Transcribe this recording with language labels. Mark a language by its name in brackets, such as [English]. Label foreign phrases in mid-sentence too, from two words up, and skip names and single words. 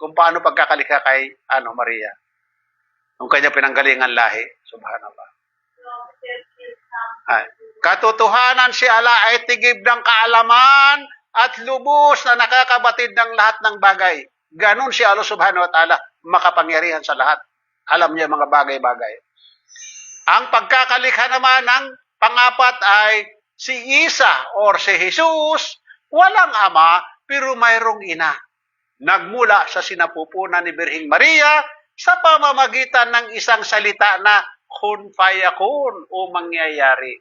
[Filipino] Nandiyan yan. Kung paano pagkakalikha kay Maria. Ang kanya pinanggalingan lahi. Subhanallah. Ay. Katotohanan si Allah ay tigib ng kaalaman at lubos na nakakabatid ng lahat ng bagay. Ganon si Allah [Arabic] سبحانه وتعالى, [Filipino] makapangyarihan sa lahat. Alam niya mga bagay-bagay. Ang pagkakalikha naman ng pangapat ay si Isa or si Jesus, walang ama pero mayroong ina. Nagmula sa sinapupunan ni Birhing Maria sa pamamagitan ng isang salita na [Arabic] كن فيكون [Filipino] o mangyayari.